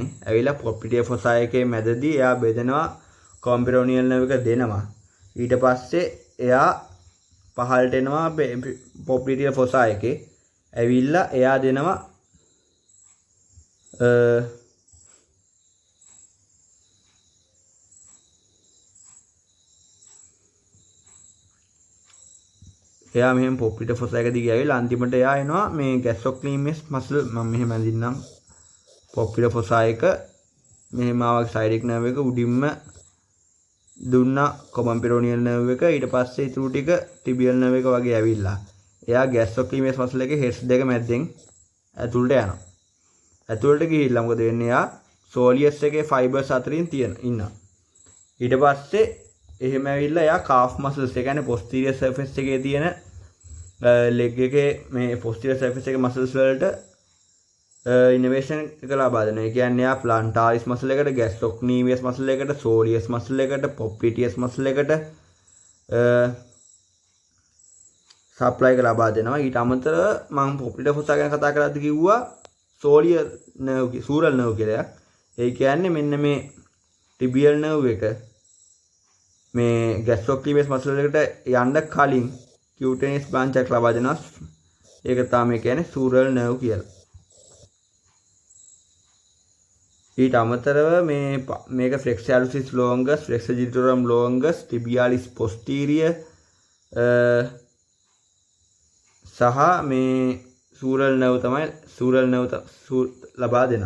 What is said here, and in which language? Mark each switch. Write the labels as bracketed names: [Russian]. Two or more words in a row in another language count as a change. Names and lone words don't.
[Sinhala] ඇවිල්ලා [English] popliteal fossa [Sinhala] එකේ මැදදී එයා බෙදෙනවා [English] common peroneal nerve [Sinhala] එක දෙනවා. ඊට පස්සේ එයා පහළට එනවා [English] popliteal fossa [Sinhala] එකේ. ඇවිල්ලා එයා දෙනවා එයා මෙහෙම [English] popliteal fossa [Sinhala] එක දිගේ ඇවිල්ලා අන්තිමට එයා එනවා මේ [English] gastrocnemius muscle [Sinhala] මම මෙහෙම අඳින්නම් [English] popliteal fossa [Sinhala] එක මෙහෙම ආවා [English] sciatic nerve [Sinhala] එක උඩින්ම දුන්නා [English] common peroneal nerve [Sinhala] එක. ඊට පස්සේ ඊටු ටික [English] tibial nerve [Sinhala] එක වගේ ඇවිල්ලා එයා [English] gastrocnemius muscle [Sinhala] එකේ heads දෙක මැද්දෙන් ඇතුළට යනවා. ඇතුළට ගිහිල්ලා මොකද වෙන්නේ? එයා soleus එකේ fibers අතරින් ඉන්නවා. ඊට පස්සේ එහෙම ඇවිල්ලා එයා [English] calf muscles [Sinhala] ඒ කියන්නේ [English] posterior surface [Sinhala] එකේ තියෙන leg එකේ මේ [English] posterior surface [Sinhala] එකේ muscles වලට innervation එක ලබා දෙනවා. ඒ කියන්නේ එයා [English] plantaris muscle [Sinhala] එකට, [English] gastrocnemius muscle [Sinhala] එකට, [English] soleus muscle [Sinhala] එකට, [English] popliteus muscle [Sinhala] එකට සප්ලයි එක ලබා දෙනවා. ඊට අමතරව මම [English] popliteal fossa [Sinhala] ගැන කතා කරද්දී කිව්වා [English] soleal nerve sural nerve [Sinhala] කියලා. ඒ කියන්නේ මෙන්න මේ [English] tibial nerve [Sinhala] එක මේ [English] gastrocnemius muscle [Sinhala] එකට යන්න කලින් [English] cutaneous branch [Sinhala] එකක් ලබා දෙනවා. ඒක තමයි කියන්නේ [English] sural nerve [Sinhala] කියලා. ඊට අමතරව මේක [English] flexor hallucis longus, flexor digitorum longus, tibialis posterior [Sinhala] සහ මේ [English] sural nerve [Sinhala] තමයි [English] sural nerve [Sinhala] ලබා දෙනවා.